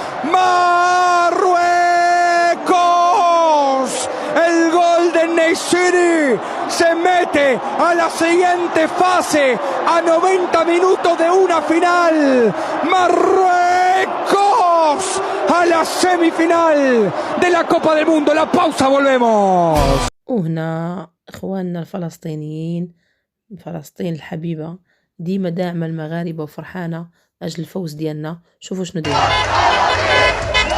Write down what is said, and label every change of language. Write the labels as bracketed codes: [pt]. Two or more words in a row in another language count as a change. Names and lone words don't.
[es] Marruecos, el Golden City se mete a la siguiente fase a 90 minutos de una final. Marruecos a la semifinal de la Copa del Mundo. La pausa, volvemos. [ar] وهنا اخواننا الفلسطينيين، فلسطين الحبيبه ديما داعمه المغاربه وفرحانه اجل الفوز ديالنا. شوفوا شنو دايره.